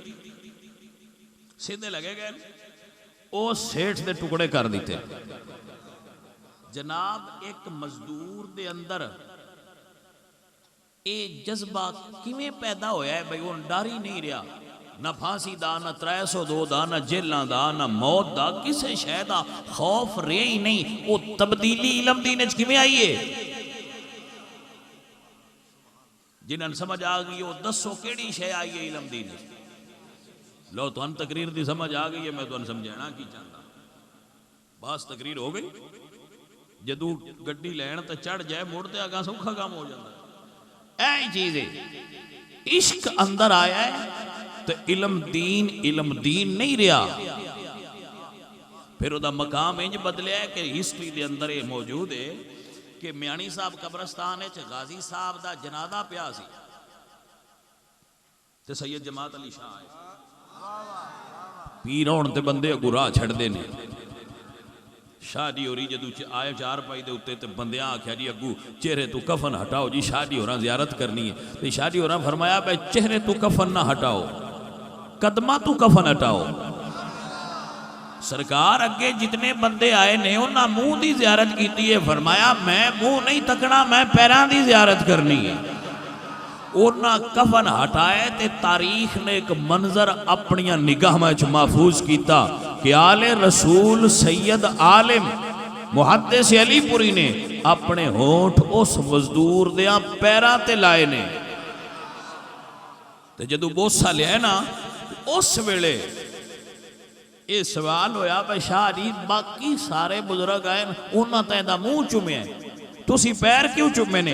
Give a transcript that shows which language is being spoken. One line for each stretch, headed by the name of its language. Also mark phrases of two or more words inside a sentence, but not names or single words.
Punjabi: سیدھے لگے گئے او سیٹھ دے ٹکڑے کر دیتے، جناب ایک مزدور دے اندر اے جذبہ کیویں پیدا ہویا ہے
Urdu: بھئی وہ ڈر ہی نہیں رہا،
Punjabi: نہ پھانسی دا، نہ 302 دا، نہ جیلاں دا، نہ موت دا، کسے شے دا خوف رہے ہی نہیں، وہ تبدیلی علم دین وچ کیویں آئی ہے، جنہاں سمجھ آ گئی وہ دسو کیڑی شے آئی ہے علم دین وچ، لو تو ان تقریر دی سمجھ آ گئی ہے، میں تو ان سمجھانا کی چاہتا، بس تقریر ہو گئی، جدو گڈی لین تے چڑھ جائے مڑتے آگاں سوکھا کام ہو جاتا ہے، اے چیز ہے، عشق اندر آیا ہے تو علم دین نہیں رہا، پھر دا مقام انج بدلیا ہے کہ ہسٹری دے اندر یہ موجود ہے کہ میانی صاحب قبرستان ہے غازی صاحب دا جنازہ پیا سی تے سید جماعت علی شاہ آئے، پیر ہون تے بندے اگو راہ چھڑ دے نے، شاہ جی ہوری جدو آئے 4 پائی دے اتے تے بندیاں آکھیا جی اگو چہرے تو کفن ہٹاؤ جی، شاہ جی ہوراں زیارت کرنی ہے، تے شاہ جی ہوراں فرمایا بے چہرے تو کفن نہ ہٹاؤ، قدمہ تو کفن ہٹاؤ، سرکار اگے جتنے بندے آئے نے انہاں منہ دی زیارت کیتی ہے، فرمایا میں منہ نہیں تکنا، میں پیران دی زیارت کرنی ہے، انہاں کفن ہٹائے تے تاریخ نے ایک منظر اپنیاں نگاہ میں محفوظ کیتا کہ آل رسول سید عالم محدث علی پوری نے اپنے ہونٹ اس مزدور دیاں پیران تے لائے نے، تے جدو بوسا لیا ہے نا اس ویلے یہ سوال ہویا بھائی شاہ جی باقی سارے بزرگ آئے انہاں تے دا منہ چومے ہیں، تسی پیر کیوں چومے نے؟